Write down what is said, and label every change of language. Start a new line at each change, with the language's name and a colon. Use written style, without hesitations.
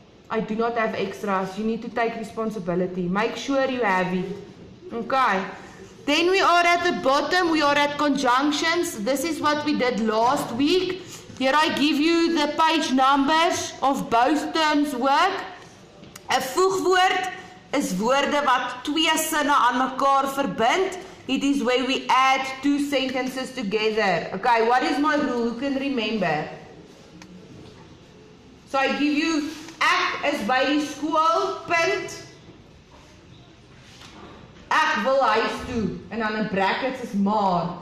English: I do not have extras. You need to take responsibility. Make sure you have it. Okay. Then we are at the bottom, we are at conjunctions. This is what we did last week. Here I give you the page numbers of both terms work.
Afrikaans: 'n voegwoord is woorde wat twee sinne aan mekaar verbind.
English: It is where we add two sentences together. Okay, what is my rule? Who can remember? So I give you,
Afrikaans: ek is by die skool, punt. Ek wil huis toe. En dan in brackets is maar.